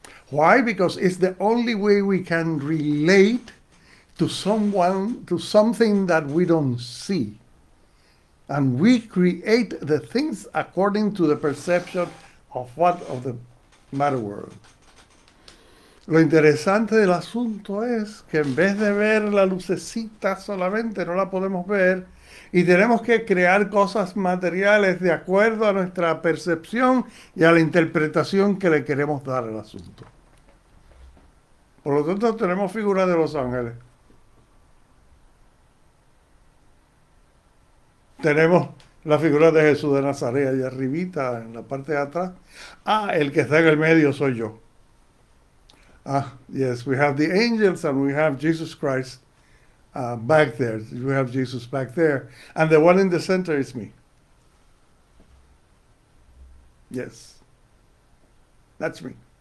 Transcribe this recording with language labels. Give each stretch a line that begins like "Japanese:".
English: Why? Because it's the only way we can relate to someone, to something that we don't see. And we create the things according to the perception of the matter world.
Spanish: Lo interesante del asunto es que en vez de ver la lucecita solamente, no la podemos ver y tenemos que crear cosas materiales de acuerdo a nuestra percepción y a la interpretación que le queremos dar al asunto. Por lo tanto, tenemos figuras de los ángeles. Tenemos la figura de Jesús de Nazaret allá arribita, en la parte de atrás. Ah, el que está en el medio soy yo.
English: Ah, yes, we have the angels and we have Jesus Christ back there. We have Jesus back there. And the one in the center is me. Yes. That's me.